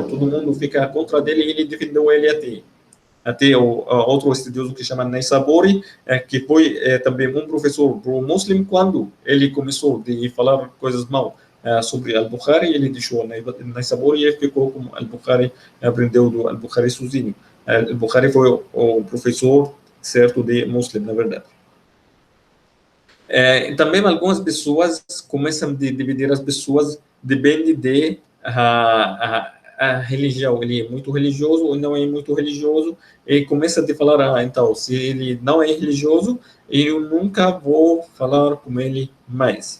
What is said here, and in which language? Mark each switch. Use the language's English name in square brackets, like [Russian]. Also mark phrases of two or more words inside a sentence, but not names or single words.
[Portuguese] Todo mundo fica contra dele e ele defendeu ele até outro estudioso que chama Naisaburi, que foi também professor para o muslim. Quando ele começou a falar coisas mal sobre Al-Bukhari, ele deixou Naisaburi e ficou como Al-Bukhari, aprendeu do Al-Bukhari sozinho. Al-Bukhari foi o professor certo de muslim, na verdade. Também algumas pessoas começam a dividir as pessoas, depende de a religião, ele é muito religioso ou não é muito religioso, e começa a falar, então, se ele não é religioso, eu nunca vou falar com ele mais.